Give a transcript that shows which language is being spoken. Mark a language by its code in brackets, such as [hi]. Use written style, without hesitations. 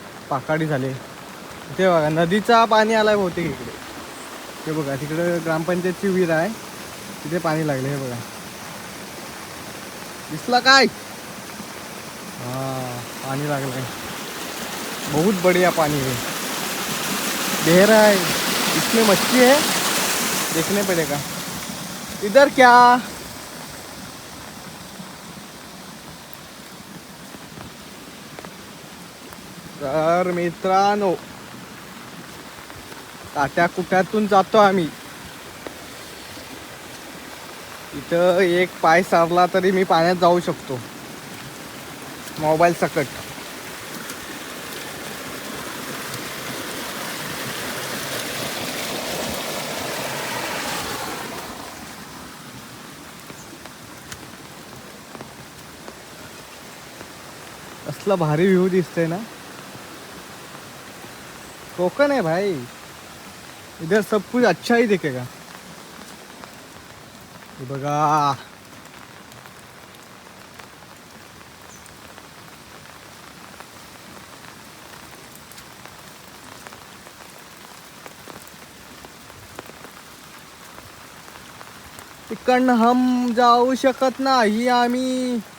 [mr] पाकाडी झाले ते बघा, नदीचा पाणी आलाय बहुतेक इकडे. ते बघा, तिकडे ग्रामपंचायतची विहीर आहे, तिथे पाणी लागले. हे बघा, दिसला काय? [hi] हाँ, पानी लागला है. बहुत बढ़िया पानी है, बह रहा है. इसमें मच्छी है, देखने पड़ेगा. इधर क्या? [mr] तर मित्रांनो, काट्या कुट्यातून जातो आम्ही. इथं एक पाय सारला तरी मी पाण्यात जाऊ शकतो, मोबाईल सकट. असला भारी व्ह्यू दिसतंय ना. [hi] कोकण है भाई, इधर सब कुछ अच्छा ही दिखेगा. [mr] हे बघा, तिकडनं हम जाऊ शकत नाही आम्ही.